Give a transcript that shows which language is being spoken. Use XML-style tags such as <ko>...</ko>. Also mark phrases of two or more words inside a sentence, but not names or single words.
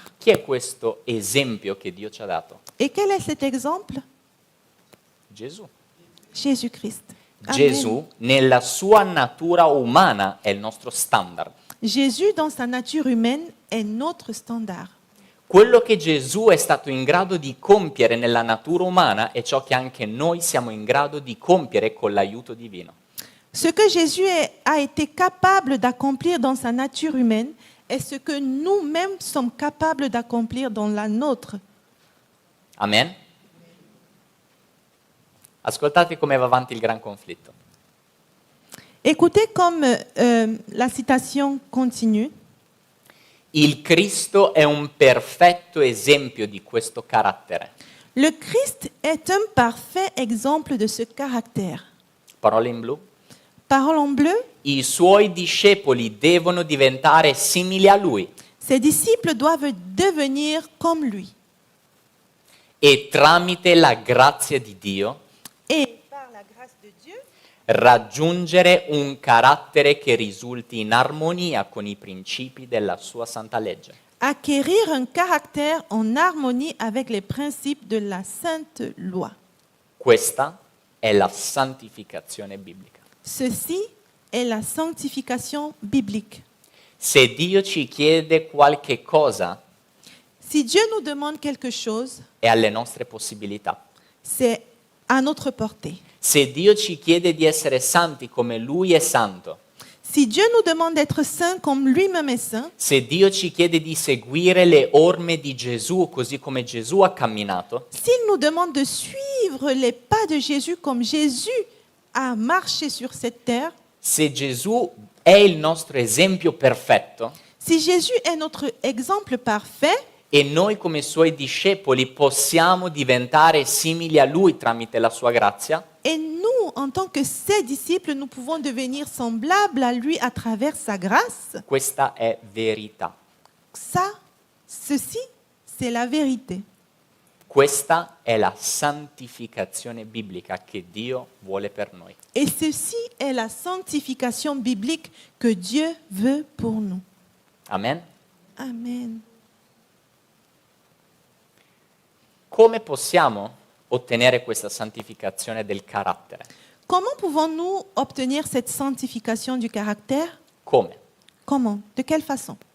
<it>Chi è questo esempio che Dio ci ha dato?</it> <fr>Et quel est cet exemple?</fr> <it>Gesù.</it> <fr>Jésus-Christ. Amen.</fr> <it>Gesù nella sua natura umana è il nostro standard.</it> <fr>Jésus, dans sa nature humaine, est notre standard.</fr> <it>Quello che Gesù è stato in grado di compiere nella natura umana è ciò che anche noi siamo in grado di compiere con l'aiuto divino.</it> <fr>Ce que Jésus a été capable d'accomplir dans sa nature humaine est ce que nous-mêmes sommes capables d'accomplir dans la nôtre. Amen?</fr> <it>Ascoltate come va avanti il gran conflitto.</it> <fr>Écoutez comme la citation continue.</fr> <it>Il Cristo è un perfetto esempio di questo carattere.</it> <fr>Le Christ est un parfait exemple de ce caractère.</fr> <it>Parole in blu.</it> <fr>Parole en bleu,</fr> <it>I suoi discepoli devono diventare simili a lui</it> <fr>ses disciples doivent devenir comme lui.</fr> <it>e tramite la grazia di Dio</it> <fr>Et par la grâce de Dieu,</fr> <it>raggiungere un carattere che risulti in armonia con i principi della sua santa legge.</it> <fr>acquérir un caractère en harmonie avec les principes de la sainte loi.</fr> <it>Questa è la santificazione biblica.</it> <fr>Ceci est la sanctification biblique.</fr> <it>Se Dio ci chiede qualche cosa,</it> <fr>Si Dieu nous demande quelque chose,</fr> <it>è alle nostre possibilità.</it> <fr>c'est à notre portée.</fr> <it>Se Dio ci chiede di essere santi come Lui è santo,</it> <fr>Si Dieu nous demande d'être saint comme lui-même est saint,</fr> <it>se Dio ci chiede di seguire le orme di Gesù così come Gesù ha camminato,</it> <fr>s'il nous demande de suivre les pas de Jésus comme Jésus a marché sur cette terre,</fr> <it>se Gesù è il nostro esempio perfetto</it> <fr>si Jésus est notre exemple parfait,</fr> <it>e noi come Suoi discepoli possiamo diventare simili a Lui tramite la Sua grazia,</it> <fr>et nous, en tant que ses disciples, nous pouvons devenir semblables à lui à travers sa grâce,</fr> <it>questa è verità.</it> <fr>ceci, c'est la vérité.</fr> <it>Questa è la santificazione biblica che Dio vuole per noi.</it> <fr>Et ceci est la sanctification biblique que Dieu veut pour nous. Amen? Amen.</fr> <it>come possiamo ottenere questa santificazione del carattere?</it> <fr>Comment pouvons-nous obtenir cette sanctification du caractère?</fr> <it>Come?</it> <fr>Comment? De quelle façon?</fr>